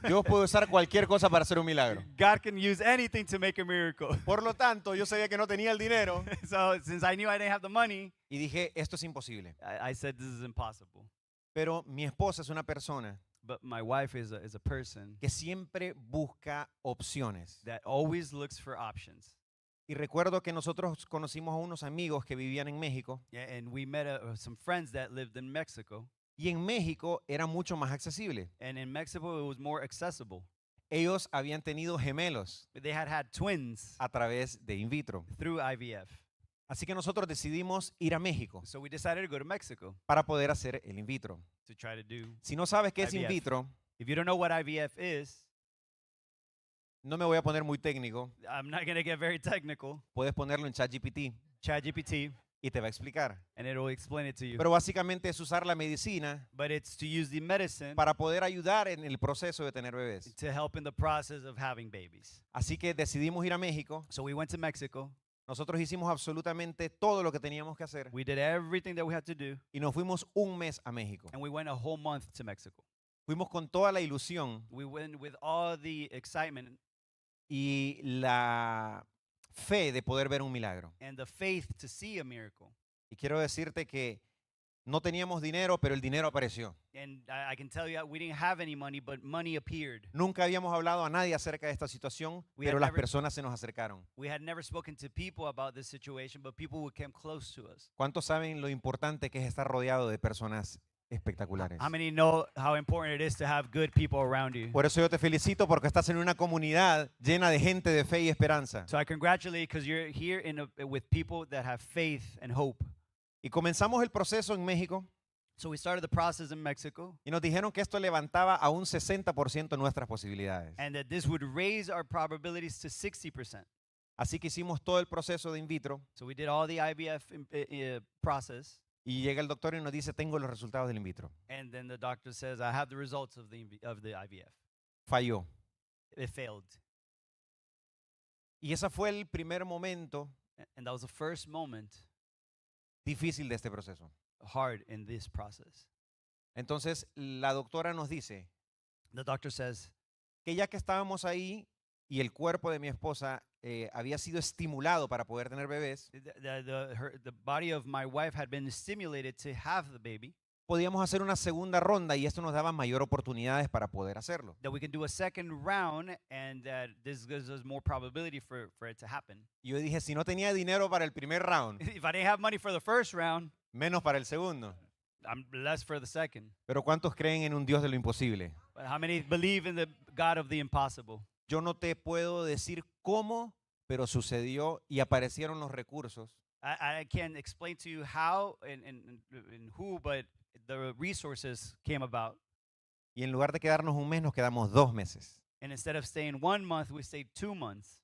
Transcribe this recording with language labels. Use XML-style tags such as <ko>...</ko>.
<es>Dios puede usar cualquier cosa para hacer un milagro.</es> <en>God can use anything to make a miracle.</en> <es>Por lo tanto, yo sabía que no tenía el dinero</es> <en>So since I knew I didn't have the money,</en> <es>y dije, esto es imposible.</es> <en>I said this is impossible.</en> <es>Pero mi esposa es una persona</es> <en>But my wife is a person</en> <es>que siempre busca opciones.</es> <en>that always looks for options.</en> <es>Y recuerdo que nosotros conocimos a unos amigos que vivían en México</es> <en>Yeah, and we met some friends that lived in Mexico.</en> <es>y en México era mucho más accesible.</es> <en>And in Mexico, it was more accessible.</en> <es>Ellos habían tenido gemelos</es> <en>They had twins</en> <es>a través de in vitro.</es> <en>through IVF.</en> <es>Así que nosotros decidimos ir a México</es> <en>So we decided to go to Mexico</en> <es>para poder hacer el in vitro.</es> <en>to try to do.</en> <es>Si no sabes qué es in</es> <en>IVF.</en> <es>vitro,</es> <en>If you don't know what IVF is,</en> <es>no me voy a poner muy técnico.</es> <en>I'm not going to get very technical.</en> <es>Puedes ponerlo en ChatGPT</es> <en>ChatGPT,</en> <es>y te va a explicar.</es> <en>and it will explain it to you.</en> <es>Pero básicamente es usar la medicina</es> <en>But it's to use the medicine</en> <es>para poder ayudar en el proceso de tener bebés.</es> <en>to help in the process of having babies.</en> <es>Así que decidimos ir a México.</es> <en>So we went to Mexico.</en> <es>Nosotros hicimos absolutamente todo lo que teníamos que hacer</es> <en>We did everything that we had to do,</en> <es>y nos fuimos un mes a México.</es> <en>and we went a whole month to Mexico.</en> <es>Fuimos con toda la ilusión</es> <en>We went with all the excitement</en> <es>y la fe de poder ver un milagro.</es> <en>and the faith to see a miracle.</en> <es>Y quiero decirte que no teníamos dinero, pero el dinero apareció.</es> <en>And I can tell you, we didn't have any money, but money appeared.</en> <es>Nunca habíamos hablado a nadie acerca de esta situación,</es> <en>We</en> <es>pero</es> <en>had</en> <es>las</es> <en>never-</en> <es>personas se nos acercaron.</es> <en>We had never spoken to people about this situation, but people would come close to us.</en> <es>¿Cuántos saben lo importante que es estar rodeado de personas espectaculares?</es> <en>How many know how important it is to have good people around you?</en> <es>Por eso yo te felicito porque estás en una comunidad llena de gente de fe y esperanza.</es> <en>So I congratulate you because you're here with people that have faith and hope.</en> <es>Y comenzamos el proceso en México</es> <en>So we started the process in Mexico,</en> <es>y nos dijeron que esto levantaba a un 60% nuestras posibilidades.</es> <en>and that this would raise our probabilities to 60%.</en> <es>Así que hicimos todo el proceso de in vitro</es> <en>So we did all the IVF process,</en> <es>y llega el doctor y nos dice, tengo los resultados del in vitro.</es> <en>and then the doctor says, I have the results of the IVF.</en> <es>Falló.</es> <en>It failed.</en> <es>Y ese fue el primer momento</es> <en>And that was the first moment</en> <es>difícil de este proceso.</es> <en>hard in this process.</en> <es>Entonces la doctora nos dice</es> <en>The doctor says,</en> <es>que ya que estábamos ahí y el cuerpo de mi esposa había sido estimulado para poder tener bebés,</es> <en>the body of my wife had been stimulated to have the baby,</en> <es>podíamos hacer una segunda ronda y esto nos daba mayor oportunidades para poder hacerlo.</es> <en>that we can do a second round, and that this gives us more probability for it to happen.</en> <es>Y yo dije, si no tenía dinero para el primer round,</es> <en>If I didn't have money for the first round,</en> <es>menos para el segundo.</es> <en>I'm less for the second.</en> <es>Pero ¿cuántos creen en un Dios de lo imposible?</es> <en>But how many believe in the God of the impossible?</en> <es>Yo no te puedo decir cómo, pero sucedió y aparecieron los recursos.</es> <en>I can't explain to you how and who, but the resources came about.</en> <es>Y en lugar de quedarnos un mes, nos quedamos 2 meses.</es> <en>And instead of staying 1 month, we stayed 2 months.</en>